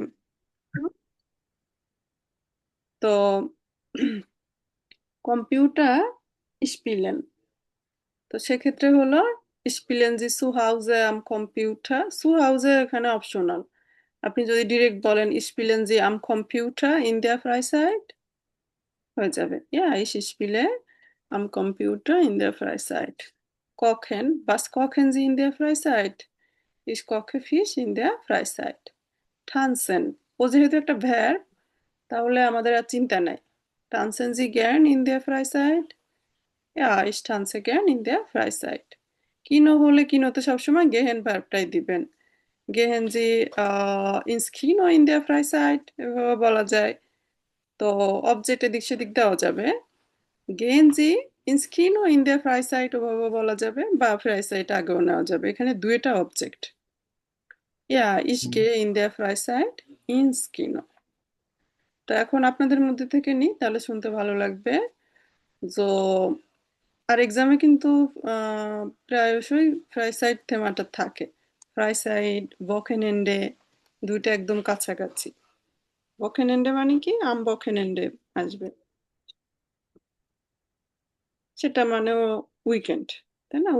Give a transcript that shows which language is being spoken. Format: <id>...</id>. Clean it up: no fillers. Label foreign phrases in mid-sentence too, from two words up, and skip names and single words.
<bn>হুম, তো</bn> <de>Computer spielen,</de> <bn>তো সেক্ষেত্রে হলো</bn> <de>spielen Sie zu Hause am Computer, zu Hause</de> <bn>এখানে অপশনাল। আপনি যদি ডিরেক্ট বলেন</bn> <de>spielen Sie am Computer in der Freizeit</de> <bn>হয়ে যাবে।</bn> <de>Ja, ich spiele am Computer in der Freizeit. Kochen, was kochen Sie in der Freizeit? Ich koche Fisch in der Freizeit. Tanzen,</de> <bn>ও যেহেতু একটা verb তাহলে আমাদের আর চিন্তা নাই।</bn> <de>Tanzen Sie gern in der Freizeit? Ja, ich tanze gern in der Freizeit.</de> <bn>কিনো হলে কিনোতে সবসময় gehen ভার্বটাই দিবেন।</bn> <de>Gehen Sie ins Kino in der Freizeit?</de> <bn>এভাবে বলা যায়। তো অবজেক্ট এদিক সেদিক দেওয়া যাবে।</bn> <de>Gehen Sie ins Kino in der Freizeit</de> <bn>ওভাবে বলা যাবে, বা Freizeit আগেও নেওয়া যাবে। এখানে দুইটা অবজেক্ট।</bn> <de>Ja, ich gehe in der Freizeit ins Kino.</de> <bn>তো এখন আপনাদের মধ্যে থেকে নিই, তাহলে শুনতে ভালো লাগবে। তো আর এক্সামে কিন্তু প্রায়শই ফ্রাইসাইড থেমাটা থাকে। ফ্রাইসাইড, বকেনেন্ডে দুইটা একদম কাছাকাছি। বকেনেন্ডে মানে কি আম বকেনেন্ডে আসবে, সেটা মানেও উইকেন্ড, তাই না?</bn>